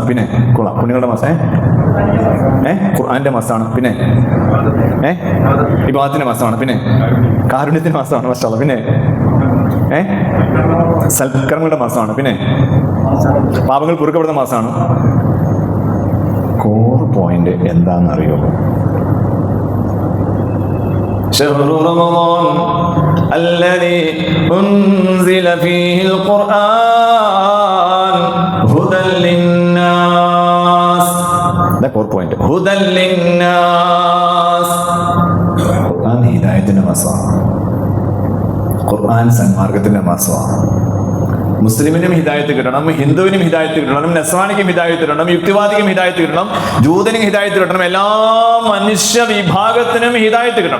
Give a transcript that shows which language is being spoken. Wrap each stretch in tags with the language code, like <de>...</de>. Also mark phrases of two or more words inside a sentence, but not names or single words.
<ml>പിന്നെ കൊള്ളാം, പുണ്യങ്ങളുടെ മാസം. ഖുർആന്റെ മാസമാണ്. പിന്നെ ഇബാദത്തിന്റെ മാസമാണ്. പിന്നെ കാരുണ്യത്തിന്റെ മാസമാണ്. മാഷാഅല്ലാഹ്. പിന്നെ സൽക്കർമ്മങ്ങളുടെ മാസമാണ്. പിന്നെ പാപങ്ങൾ പൊറുക്കപ്പെടുന്ന മാസമാണ്.</ml> <en>core point</en> <ml>എന്താണെന്നറിയോ?</ml> <ar>شهر رمضان الذي أنزل فيه القرآن هدى للناس.</ar> <en>The core point.</en> <ar>هدى للناس.</ar> <ml>ഖുർആൻ ഹിദായത്തിന്റെ മാസമാണ്. ഖുർആൻ സന്മാർഗത്തിന്റെ മാസമാണ്. മുസ്ലിമിനും ഹിദായത്ത് കിട്ടണം, ഹിന്ദുവിനും ഹിദായത്ത് കിട്ടണം, നസ്രാനിക്കും ഹിദായത്ത് കിട്ടണം, യുക്തിവാദിക്കും ഹിദായത്ത് കിട്ടണം, ജൂതനും ഹിദായത്ത് കിട്ടണം, എല്ലാ മനുഷ്യ വിഭാഗത്തിനും ഹിദായത്ത് കിട്ടണം.</ml>